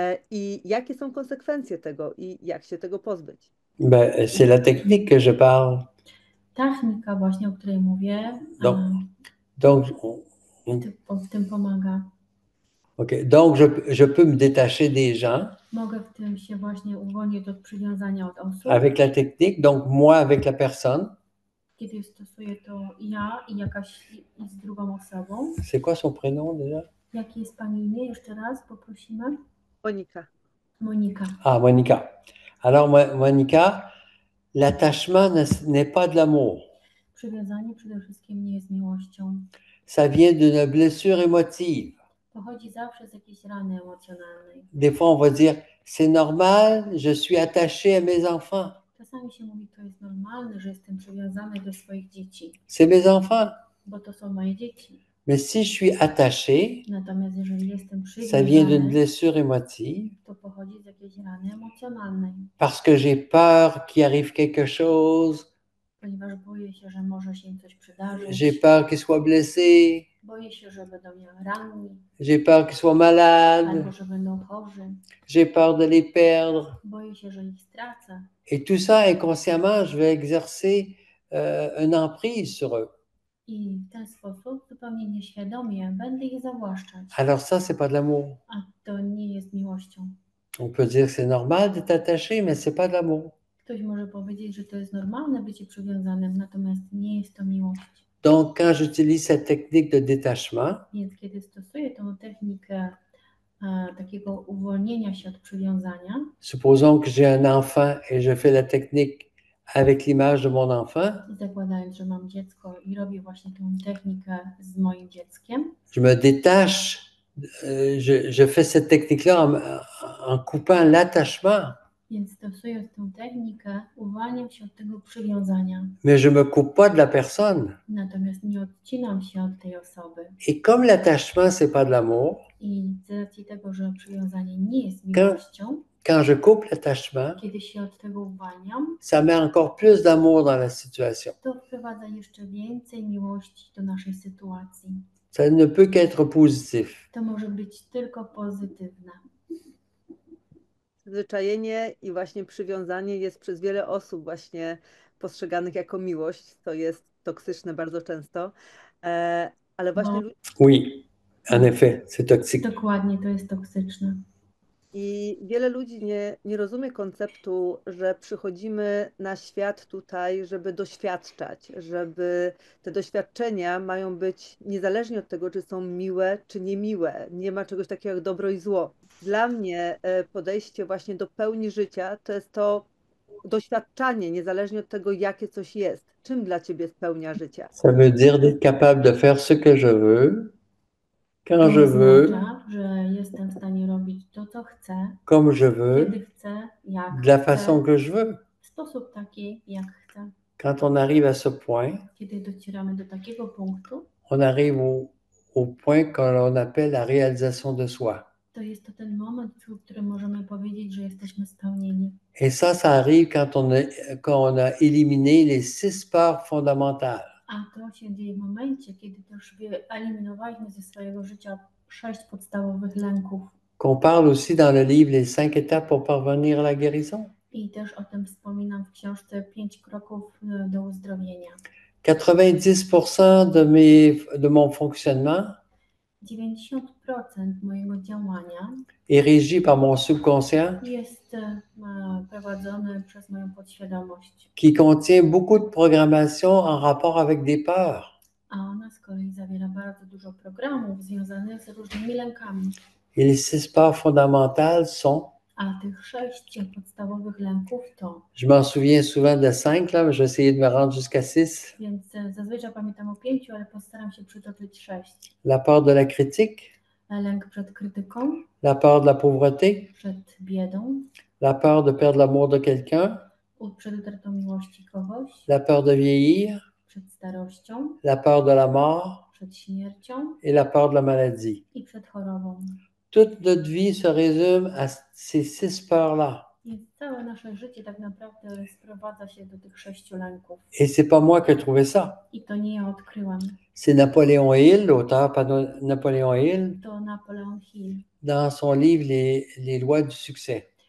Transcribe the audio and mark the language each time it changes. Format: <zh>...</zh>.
<pl>I jakie są konsekwencje tego i jak się tego pozbyć?</pl> <fr>Ben, c'est la technique que je parle.</fr> <pl>Technika właśnie, o której mówię,</pl> <fr>Donc,</fr> <pl>w tym pomaga. okay.</pl> <fr>Donc je peux me détacher des gens</fr> <pl>Mogę w tym się właśnie uwolnić od przywiązania od osób.</pl> <fr>avec la technique, donc moi avec la personne.</fr> <pl>Kiedy stosuję to ja i z drugą osobą.</pl> <fr>C'est quoi son prénom déjà?</fr> <pl>Jakie jest Pani imię? Jeszcze raz poprosimy. Monika. Monika.</pl> <fr>Ah, Monica. Alors, Monica, l'attachement n'est pas de l'amour.</fr> <pl>Przywiązanie przede wszystkim nie jest miłością.</pl> <fr>Ça vient d'une blessure émotive.</fr> <pl>Pochodzi zawsze z jakiejś rany emocjonalnej.</pl> <fr>Des fois, on va dire, c'est normal, je suis attaché à mes enfants.</fr> <pl>Czasami się mówi, to jest normalne, że jestem przywiązany do swoich dzieci.</pl> <fr>C'est mes enfants.</fr> <pl>Bo to są moje dzieci.</pl> <fr>Mais si je suis attaché,</fr> <pl>Natomiast jeżeli jestem</pl> <fr>ça vient d'une</fr> <pl>przywiązany,</pl> <fr>blessure émotive,</fr> <pl>to pochodzi z jakiejś rany emocjonalnej,</pl> <fr>parce que j'ai peur qu'il arrive quelque chose,</fr> <pl>ponieważ boję się, że może się coś</pl> <fr>j'ai</fr> <pl>przydarzyć,</pl> <fr>peur qu'il soit blessé,</fr> <pl>boję się, że będą mnie ranni,</pl> <fr>j'ai peur qu'il soit malade,</fr> <pl>albo że będą chorzy,</pl> <fr>j'ai peur de les perdre.</fr> <pl>boję się, że ich stracę.</pl> <fr>Et tout ça, inconsciemment, je vais exercer une emprise sur eux.</fr> <pl>I w ten sposób zupełnie nieświadomie będę ich zawłaszczać.</pl> <fr>Alors ça, c'est pas de l'amour.</fr> <pl>A to nie jest miłością.</pl> <fr>On peut dire que c'est normal d'être attaché, mais c'est pas de l'amour.</fr> <pl>Ktoś może powiedzieć, że to jest normalne bycie przywiązanym, natomiast nie jest to miłość.</pl> <fr>Donc, quand j'utilise cette technique de détachement,</fr> <pl>Więc kiedy stosuję tą technikę takiego uwolnienia się od przywiązania,</pl> <fr>supposons que j'ai un enfant et je fais la technique avec l'image de mon enfant,</fr> <pl>zakładając, że mam dziecko i robię właśnie tę technikę z moim dzieckiem,</pl> <fr>je me détache, je fais cette technique-là en coupant l'attachement,</fr> <pl>więc stosując tę technikę, uwalniam się od tego przywiązania,</pl> <fr>mais je me coupe pas de la personne.</fr> <pl>natomiast nie odcinam się od tej osoby.</pl> <fr>Et comme l'attachement, c'est pas de l'amour,</fr> <pl>I z racji tego, że przywiązanie nie jest miłością,</pl> <fr>quand je coupe l'attachement,</fr> <pl>kiedy się od tego uwalniam,</pl> <fr>ça met encore plus d'amour dans la situation.</fr> <pl>to wprowadza jeszcze więcej miłości do naszej sytuacji.</pl> <fr>Ça ne peut qu'être positif.</fr> <pl>To może być tylko pozytywne. Przyzwyczajenie i właśnie przywiązanie jest przez wiele osób właśnie postrzeganych jako miłość, co jest toksyczne bardzo często, ale właśnie</pl> <fr>Oui, en effet, c'est toxique.</fr> <pl>Dokładnie, to jest toksyczne. i wiele ludzi nie rozumie konceptu, że przychodzimy na świat tutaj, żeby doświadczać, żeby te doświadczenia mają być niezależnie od tego, czy są miłe, czy niemiłe. Nie ma czegoś takiego jak dobro i zło. Dla mnie podejście właśnie do pełni życia to jest to doświadczanie, niezależnie od tego, jakie coś jest. Czym dla ciebie jest pełnia życia?</pl> <fr>Ça veut dire d'être capable de faire ce que je veux, quand</fr> <pl>To</pl> <fr>je veux,</fr> <pl>oznacza, że jestem w stanie robić to, co chcę,</pl> <fr>comme je veux,</fr> <pl>kiedy chcę, jak</pl> <fr>de la</fr> <pl>chcę,</pl> <fr>façon que je veux.</fr> <pl>w sposób taki, jak chcę.</pl> <fr>Quand on arrive à ce point,</fr> <pl>Kiedy docieramy do takiego punktu,</pl> <fr>on arrive au point que l'on appelle la réalisation de soi.</fr> <pl>to jest to ten moment, w którym możemy powiedzieć, że jesteśmy spełnieni.</pl> <fr>Et ça arrive quand on a éliminé les 6 peurs fondamentales.</fr> <pl>A to się dzieje w momencie, kiedy też wyeliminowaliśmy ze swojego życia 6 podstawowych lęków.</pl> <fr>Qu'on parle aussi dans le livre Les 5 étapes pour parvenir à la guérison.</fr> <pl>I też o tym wspominam w książce 5 kroków do uzdrowienia.</pl> <fr>90% de mon fonctionnement</fr> <pl>90% mojego działania</pl> <fr>est régi par mon subconscient</fr> <pl>jest prowadzone przez moją podświadomość,</pl> <fr>qui contient beaucoup de programmation en rapport avec des peurs.</fr> <pl>a ona z kolei zawiera bardzo dużo programów związanych z różnymi lękami.</pl> <fr>Et les 6 peurs fondamentales sont,</fr> <pl>A tych 6 podstawowych lęków to,</pl> <fr>je m'en souviens souvent de 5, là, mais je vais essayer de me rendre jusqu'à 6.</fr> <pl>więc zazwyczaj pamiętam o 5, ale postaram się przytoczyć 6.</pl> <fr>La peur de la critique,</fr> <pl>Lęk przed krytyką,</pl> <fr>la peur de la pauvreté,</fr> <pl>przed biedą,</pl> <fr>la peur de perdre l'amour de quelqu'un,</fr> <pl>przed utratą miłości kogoś,</pl> <fr>la peur de vieillir,</fr> <pl>przed starością,</pl> <fr>la peur de la mort</fr> <pl>przed śmiercią</pl> <fr>et la peur de la maladie.</fr> <pl>i przed chorobą.</pl> <fr>Toute notre vie se résume à ces 6 peurs-là.</fr> <pl>Więc całe nasze życie tak naprawdę sprowadza się do tych 6 lęków.</pl> <fr>Et c'est pas moi qui ai trouvé ça.</fr> <pl>I to nie ja odkryłam.</pl> <fr>C'est Napoléon Hill, l'auteur Napoléon Hill,</fr> <pl>To Napoleon Hill,</pl> <fr>dans son livre Les lois du succès.</fr>